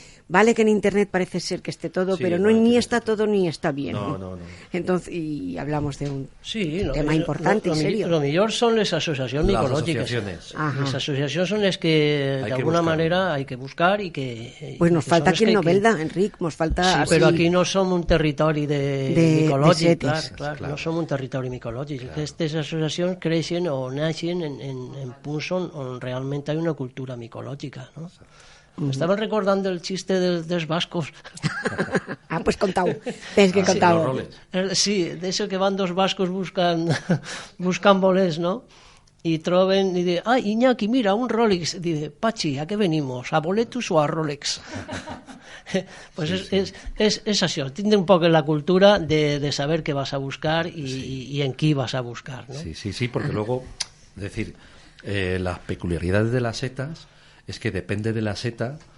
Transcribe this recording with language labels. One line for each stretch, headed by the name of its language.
Spanish: Vale que en Internet parece ser que esté todo, pero no ni está todo ni está bien. No. Entonces, y hablamos de un tema importante y serio. Lo mejor son las asociaciones micológicas. Las asociaciones son las que de alguna manera hay que buscar y que... Pues nos falta aquí en Novelda, Enric, nos falta...
Catalan: Sí, però aquí no som un territori micològic, clar, no som un territori micològic. Aquestes associacions creixen o naixen en punts on realment hi ha una cultura micològica, no? Estava recordant el xiste dels bascos. Pues contau. Tens que contar. Sí, d'això que van dos bascos buscant bolets, ¿no?
Spanish: Y
Catalan: troben,
Spanish: y dice, Iñaki, mira, un Rolex. Dice, Pachi, ¿a qué venimos? ¿A boletus o a Rolex? Pues es
Catalan: això, tindre un poc la cultura de saber
Spanish: qué vas a buscar y en qué vas a buscar, ¿no? Sí, porque luego, es decir, las peculiaridades de las setas es que depende de la seta.